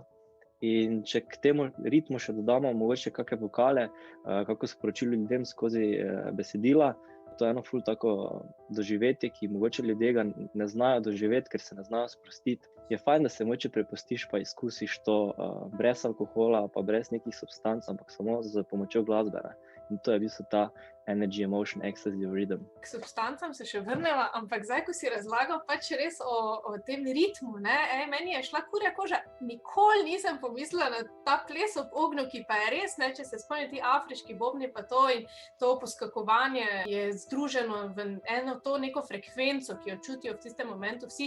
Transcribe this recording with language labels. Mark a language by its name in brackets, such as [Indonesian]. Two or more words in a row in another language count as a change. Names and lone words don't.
[Slovenian] In če k temu ritmu še dodamo mogoče kakšne vokale, kako sporočilo ljudem skozi besedila, to je eno ful tako doživetje, ki mogoče ljudje ga ne znajo doživeti, ker se ne znajo sprostiti. Je fajn, da se mogoče prepustiš pa izkusiš to brez alkohola, pa brez nekih substanc, ampak samo z pomočjo glasbe. In to je v bistvu ta [English] energy, emotion, ecstasy of rhythm. [Slovenian] K substancam se še vrneva, ampak zdaj, ko si razlagal pač res o tem ritmu, meni je šla kurja koža. Nikoli nisem pomislila na ta ples ob ognju, ki pa je res, če se spomni ti afriški bobni pa to in to poskakovanje je združeno v eno to neko frekvenco, ki jo čutijo v tistem momentu vsi.